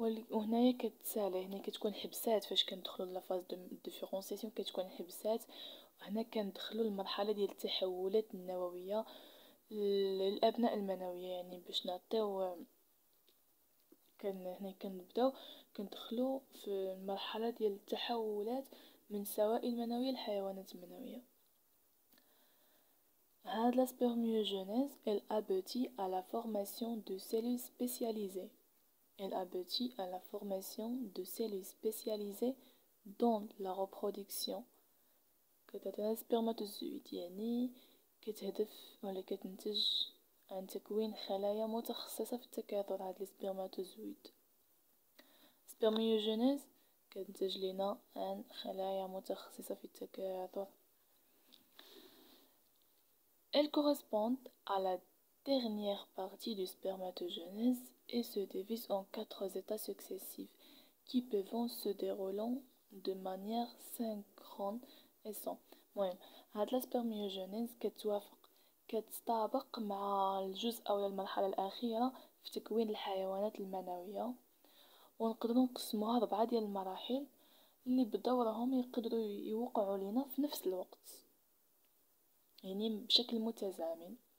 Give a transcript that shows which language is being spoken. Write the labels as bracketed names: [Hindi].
[Arabic] وهنايا كتسالي، هنا كتكون حبسات فاش كندخلوا [French] لا فاز دو ديفيرونسياسيون [Arabic] كتكون حبسات، وهنا كندخلوا المرحله ديال التحولات النوويه للأبناء المنوية. يعني باش نعطيو هنا كنبداو كندخلو في المرحلة ديال التحولات من سوائل منوية لحيوانات منوية. [French] هاد la spermiogenèse, elle aboutit à la formation de cellules spécialisées. Elle aboutit à la formation de cellules spécialisées dans la reproduction. [Arabic] كتعطينا السبرماتوزويد يعني كتهدف ولا كتنتج عن تكوين خلايا متخصصة في التكاثر. هاد السبرماتوزويد سبرميوجينيز كتنتج لنا عن خلايا متخصصة في التكاثر. [French] Elles correspondent à la dernière partie du spermatogenèse et se divisent en 4 états successifs qui peuvent se dérouler de manière synchrone et sans. [Arabic] المهم هاد السبرميوجينيز كتطابق مع الجزء أو المرحلة الأخيرة في تكوين الحيوانات المنوية، ونقدروا نقسموها 4 ديال المراحل اللي بدورهم يقدروا يوقعوا لينا في نفس الوقت، يعني بشكل متزامن.